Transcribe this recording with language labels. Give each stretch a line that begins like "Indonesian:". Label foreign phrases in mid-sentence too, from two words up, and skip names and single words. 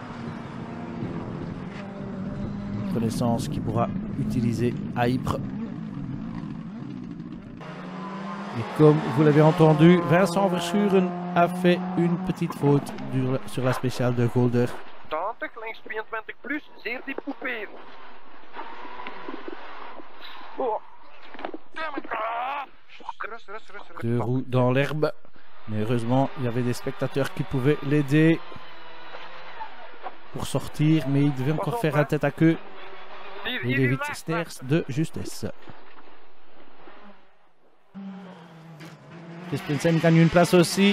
French: Une connaissance qu'il pourra utiliser à Ypres. Et comme vous l'avez entendu, Vincent Verschuren a fait une petite faute sur la spéciale de Golder. 80,
Dutch: links 22 plus, zeer diep couperen.
French: Oh. Rust. 2 roues dans l'herbe. Mais heureusement, il y avait des spectateurs qui pouvaient l'aider pour sortir. Mais il devait encore faire un tête à queue. Et il évite Sners de justesse. Chris Prinsen gagne une place aussi.